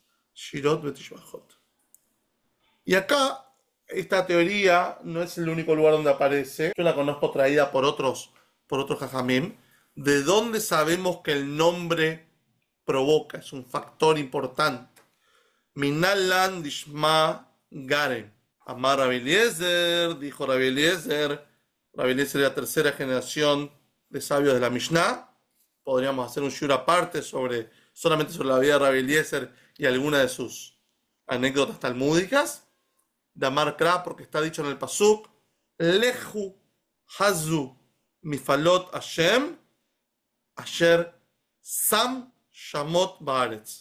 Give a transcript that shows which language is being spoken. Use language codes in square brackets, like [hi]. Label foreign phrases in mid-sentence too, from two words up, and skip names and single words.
[he] Shirot Betishbachot. [es] Y acá, esta teoría no es el único lugar donde aparece. Yo la conozco traída por otros jajamim. ¿De dónde sabemos que el nombre provoca? Es un factor importante. [arc] Minalan Dishma Garen. [es] Amar Rabbi Eliezer, dijo Rabbi Eliezer. Rabbi Eliezer es la tercera generación de sabios de la Mishnah. Podríamos hacer un shiur aparte solamente sobre la vida de Rabbi Eliezer y algunas de sus anécdotas talmúdicas. [arc] De Amar Kra, [es] porque está dicho en el Pasuk, [he] Lehu Hazu Mifalot Hashem Asher Sam Shamot Baaretz.